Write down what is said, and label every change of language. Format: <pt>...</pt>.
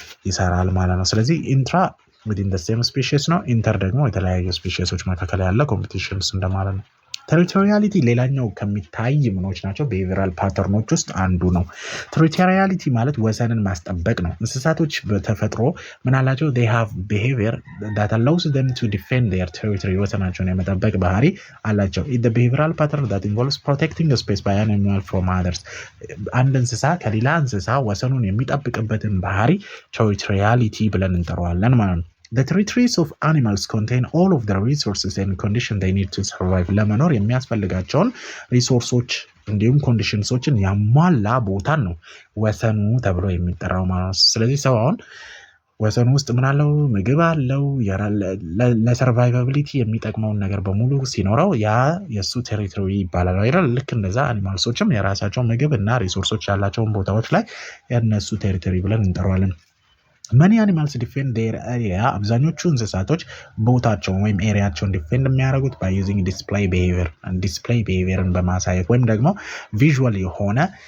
<am>ይሰራል ማለት ነው። ስለዚህ ኢንትራ</am> <en>within the same species</en> <am>ነው። ኢንተር ደግሞ የተለያዩ ስፒሺሶች መካከል ያለ ኮምፒቲሽንስ እንደማለት ነው። ቴሪቶሪያሊቲ ሌላኛው ከሚታይ ምኖች ናቸው ቢሄቪየራል ፓተርኖች ውስጥ አንዱ ነው። ቴሪቶሪያሊቲ ማለት ወሰንን ማስጠበቅ ነው። እንስሳቶች በተፈጥሮ ምን አላቸው?</am> <en>they have behavior that allows them to defend their territory</en> <am>ወሰናቸውን የመጠበቅ ባህሪ አላቸው።</am> <en>the behavioral pattern that involves protecting a space by an animal from others</en> <am>አንድ እንስሳ ከሌላ እንስሳ ወሰኑን የሚጠብቅበትን ባህሪ ቴሪቶሪያሊቲ ብለን እንጠራዋለን ማለት ነው።</am> <en>The territories of animals contain all of the resources and conditions they need to survive</en> <am>ለመኖር የሚያስፈልጋቸውን ሪሶርሶች እንዲሁም ኮንዲሽንሶችን ያሟላ ቦታን ነው ወሰኑ ተብሎ የሚጠራው ማለት ነው። ስለዚህ ሰው አሁን ወሰኑ ውስጥ ምን አለው? ምግብ አለው። ለሰርቫይቫቢሊቲ የሚጠቅመውን ነገር በሙሉ ሲኖረው ያ የሱ ቴሪቶሪ ይባላል አይደል? ልክ እንደዛ አኒማልሶችም የራሳቸው ምግብ እና ሪሶርሶች ያላቸውን ቦታዎች ላይ የነሱ ቴሪቶሪ ብለን እንጠራዋለን።</am> <en>many animals defend their area</en> <am>አብዛኞቹ እንስሳቶች ቦታቸውን ወይም ኤሪያቸውን ዲፌንድ የሚያደርጉት</am> <en>by using display</en> <am>behaviorን በማሳየት ወይም ደግሞ ቪዥዋል የሆነ</am>